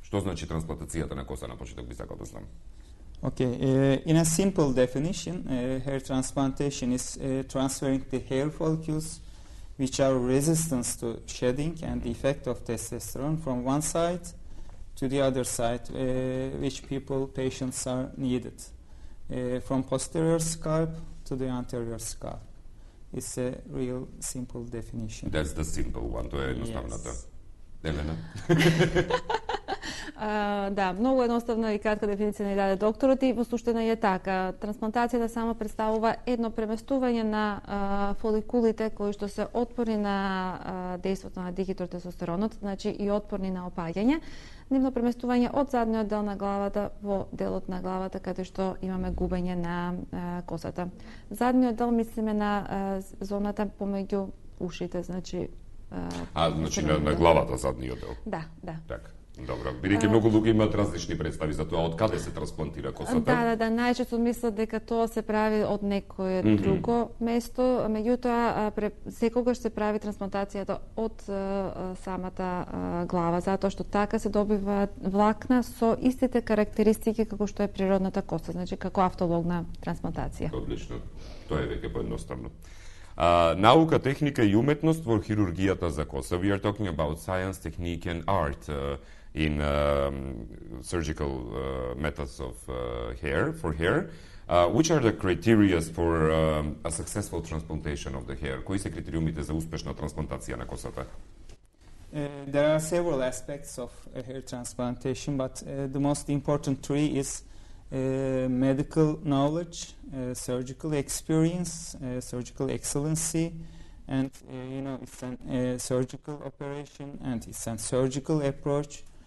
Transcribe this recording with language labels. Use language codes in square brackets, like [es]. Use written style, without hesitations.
[mk] Што значи трансплантацијата на коса, на почеток би сакал да знам. [en] Okay, in a simple definition, hair transplantation is transferring the hair follicles which are resistant to shedding and the effect of testosterone from one side to the other side, which patients are needed, from posterior scalp to the anterior scalp. It's a real simple definition. That's the simple one, [mk] тоа е едноставната. Елена? Да, многу едноставна и кратка дефиниција ни даде докторот и во суштина е така. Трансплантацијата само представува едно преместување на фоликулите кои што се отпорни на дејството на дихидротестостеронот, значи и отпорни на опаѓање. Нивно преместување од задниот дел на главата во делот на главата каде што имаме губење на косата. Задниот дел мислиме на зоната помеѓу ушите, значи значи на главата задниот дел. Да. Така. Добро, бидејќи многу луѓе имаат различни представи за тоа од каде се трансплантира косата. Да, најчесто мислат дека тоа се прави од некое друго место, меѓутоа секогаш се прави трансплантацијата од самата глава, затоа што така се добива влакна со истите карактеристики како што е природната коса, значи како автологна трансплантација. Одлично. Тоа е веќе поедноставно. Наука, техника и уметност во хирургијата за коса. [en] We are talking about science, technique and art in surgical methods of hair. Which are the criteria for a successful transplantation of the hair? [mk] Кои се критериумите за успешна трансплантација на косата? [en] There are several aspects of hair transplantation, but the most important three is medical knowledge, surgical experience, surgical excellency, and it's a surgical operation and it's a surgical approach.